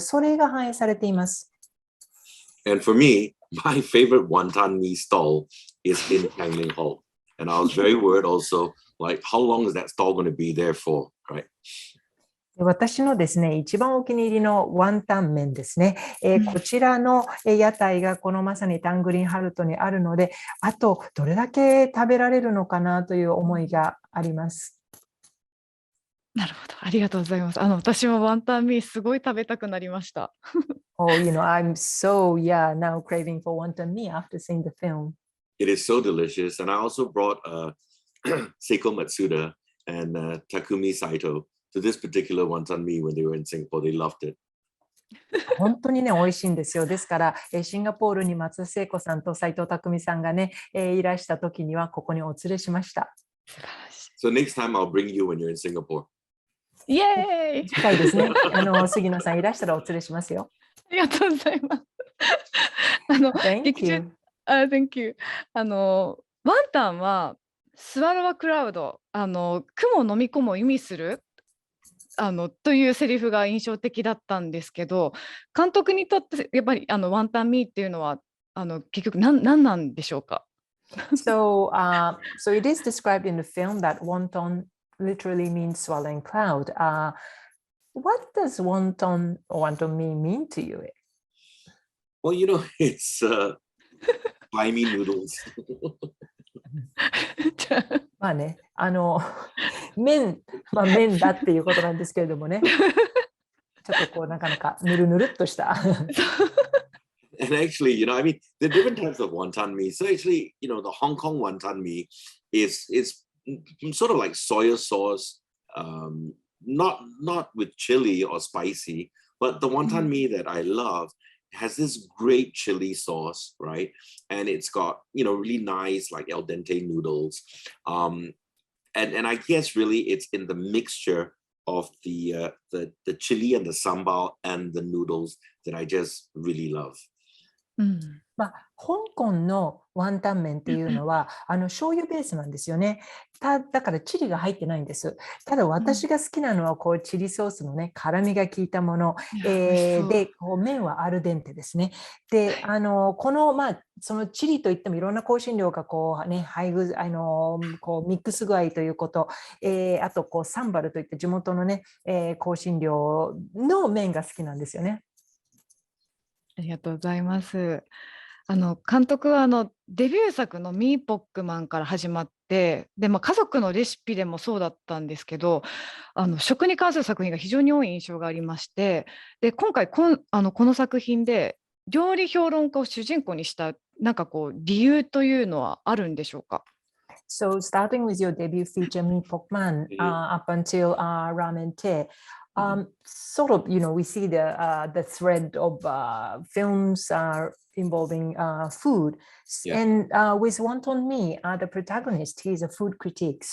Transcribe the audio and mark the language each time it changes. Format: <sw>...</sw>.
<ja>それが反映されています。</ja> <en>And for me, my favorite Wanton Mee stall is in Tangling Halt. And I was very worried also, like, how long is that stall going to be there for, right?</en> <ja>私のですね、一番お気に入りのワンタン麺ですね。こちらの屋台がこのまさにタングリンハルトにあるので、あとどれだけ食べられるのかなという思いがあります。なるほど、ありがとうございます。私もワンタンミーすごい食べたくなりました。</ja> <en>Oh, I'm so, now craving for wonton mee after seeing the film. It is so delicious. And I also brought Seiko Matsuda and Takumi Saito to this particular Wanton Mee when they were in Singapore. They loved it.</en> <ja>本当にね、美味しいんですよ。ですから、シンガポールに松田聖子さんと斉藤匠さんがね、いらした時にはここにお連れしました。</ja> <en>So next time I'll bring you when you're in Singapore.</en> <ja>イエーイ！近いですね。杉野さんいらしたらお連れしますよ。ありがとうございます。</ja> <en>Thank you. Thank you.</en> <ja>ワンタンはスワロワクラウド、雲を飲み込むを意味するというセリフが印象的だったんですけど、監督にとってやっぱりワンタンミーっていうのは結局何なんでしょうか？</ja> <en>So it is described in the film that wonton literally means swallowing cloud. What does wonton mee mean to you? Well, it's slimy noodles.</en> <ja>まあね、麺だっていうことなんですけれどもね。ちょっとなかなかぬるぬるっとした。</ja> <en>And actually, I mean, there are different types of wonton mee. So actually, the Hong Kong wonton mee is sort of like soy sauce, not with chili or spicy, but the wonton mee that I love has this great chili sauce, right? And it's got, really nice, like al dente noodles. And I guess really it's in the mixture of the chili and the sambal and the noodles that I just really love.</en> <ja>香港のワンタン麺っていうのは醤油ベースなんですよね。だからチリが入ってないんです。ただ私が好きなのはチリソースのね辛みが効いたもの、で麺はアルデンテですね。でそのチリといってもいろんな香辛料が配合ミックス具合ということ、あとサンバルといって地元のね、香辛料の麺が好きなんですよね。ありがとうございます。監督はデビュー作のミーポックマンから始まって、で、家族のレシピでもそうだったんですけど、食に関する作品が非常に多い印象がありまして、で、今回この作品で料理評論家を主人公にしたなんかこう理由というのはあるんでしょうか？</ja> <en>So starting with your debut feature, Me Pokman, up until Ramen Te, sort of, we see the thread of films involving food. And with Wanton Mee, the protagonist, he's a food critic.</en>